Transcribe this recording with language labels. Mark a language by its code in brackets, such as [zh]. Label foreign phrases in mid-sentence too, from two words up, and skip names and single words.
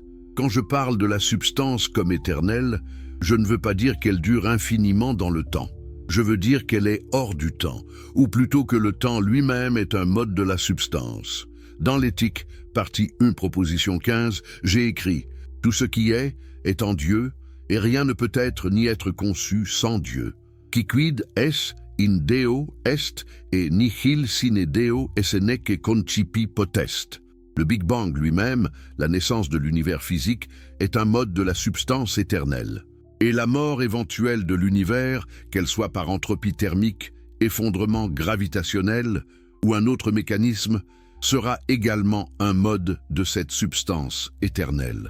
[fr] Quand je parle de la substance comme éternelle, je ne veux pas dire qu'elle dure infiniment dans le temps. Je veux dire qu'elle est hors du temps, ou plutôt que le temps lui-même est un mode de la substance. Dans l'éthique, partie 1, proposition 15, j'ai écrit « Tout ce qui est en Dieu, et rien ne peut être ni être conçu sans Dieu. [la] Quicquid est in Deo est, et nihil sine Deo esse nec concipi potest ». [fr] Le Big Bang lui-même, la naissance de l'univers physique, est un mode de la substance éternelle. Et la mort éventuelle de l'univers, qu'elle soit par entropie thermique, effondrement gravitationnel ou un autre mécanisme, sera également un mode de cette substance éternelle.